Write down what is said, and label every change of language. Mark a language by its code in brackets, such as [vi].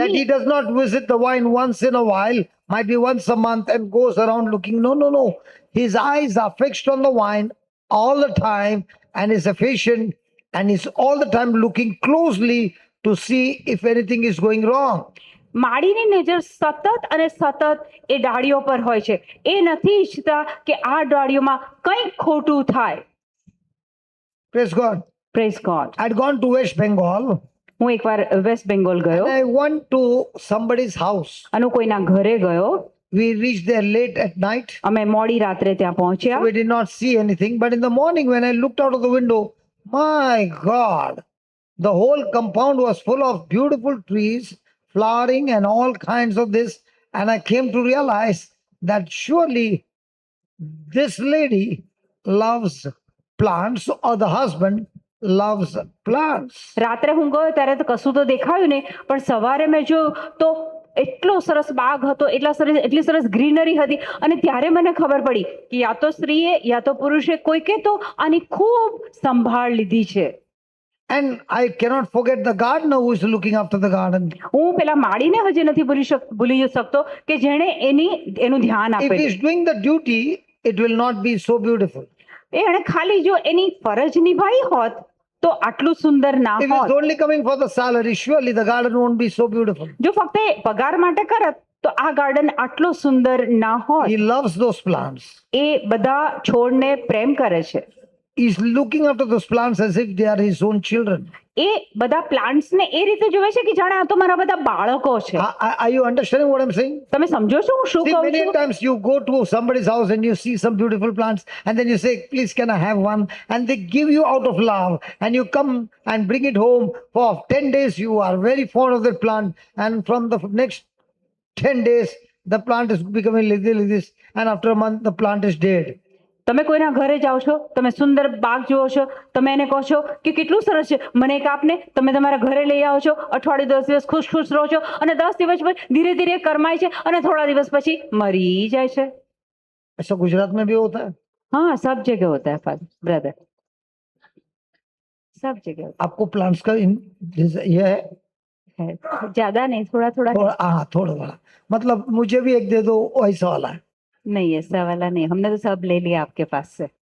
[en] that he does not visit the vine once in a while, might be once a month, and goes around looking. No. His eyes are fixed on the vine all the time and is efficient and is all the time looking closely to see if anything is going wrong. [gu] માળીની નજર સતત અને સતત એ ડાળીઓ પર હોય છે. એ નથી ઈચ્છતા કે આ ડાળીઓમાં કંઈક ખોટું થાય. [en] Praise God. Praise God. I'd gone to West Bengal [gu] હું એકવાર વેસ્ટ બેંગોલ ગયો [en] and I went to somebody's house. [gu] અને કોઈના ઘરે ગયો. [en] We reached there late at night. [gu] અમે મોડી રાત્રે ત્યાં પહોંચ્યા. [en] We did not see anything, but in the morning when I looked out of the window, my God, the whole compound was full of beautiful trees, flowering and all kinds of this. And I came to realize that surely this lady loves plants or the husband loves plants. [gu] રાત્રે હું ગયો ત્યારે તો કશું તો દેખાયું નહીં, પણ સવારે મેં જોયું તો એટલો સરસ બાગ હતો, એટલી સરસ ગ્રીનરી હતી અને ત્યારે મને ખબર પડી કે યા તો સ્ત્રીએ યા તો પુરુષે કોઈકે તો આની ખૂબ સંભાળ લીધી છે. [en] And I cannot forget the gardener who is looking after the garden. [gu] હું પેલા માળીને હજી નથી ભૂલી શકતો કે જેણે એનું ध्यान આપેલું. [en] he's doing the duty, it will not be so beautiful. [gu] એણે ખાલી જો એની ફરજ નિભાવી હોત તો આટલું સુંદર ના [en] If [gu] હોત. [en] it's only coming for the salary, surely the garden won't be so beautiful. [gu] જો ફક્ત એ પગાર માટે કરત તો આ ગાર્ડન આટલો સુંદર ના હોત. [en] He loves those plants. [gu] એ બધા છોડને પ્રેમ કરે છે. [en] He's looking after those plants as if they are his own children. [gu] એ બધા પ્લાન્ટ્સને એ રીતે જોવે છે કે જાણે આ તો મારા બધા બાળકો છે. [en] Are you understanding what I'm saying? [gu] તમે સમજો છો હું શું [en] See, [gu] કહું [en] many [gu] છું? [en] times you go to somebody's house and you see some beautiful plants, and then you say, please, can I have one? And they give you out of love, and you come and bring it home. For 10 days, you are very fond of that plant, and from the next 10 days, the plant is becoming like this, and after a month, the plant is dead. [gu] તમે કોઈના ઘરે જાઓ છો, તમે સુંદર બાગ જુઓ છો, તમે એને કહો છો કે કેટલું સરસ છે, મને એક આપને. તમે તમારા ઘરે લઈ આવો છો, અઠવાડિયું 10 દિવસ ખુશ ખુશ રહો છો અને 10 દિવસ પછી ધીરે ધીરે કરમાય છે અને થોડા દિવસ પછી મરી જાય છે. [hi] ऐसा गुजरात में भी होता है. हाँ, सब जगह होता है ब्रदर, सब जगह होता आपको प्लांट्स का ये है है. ज्यादा नहीं, थोड़ा थोड़ा. थोड़ा बड़ा. मतलब मुझे भी एक दे दो, ऐसा वाला है. नहीं, ऐसा वाला नहीं, हमने तो सब ले लिया आपके पास से.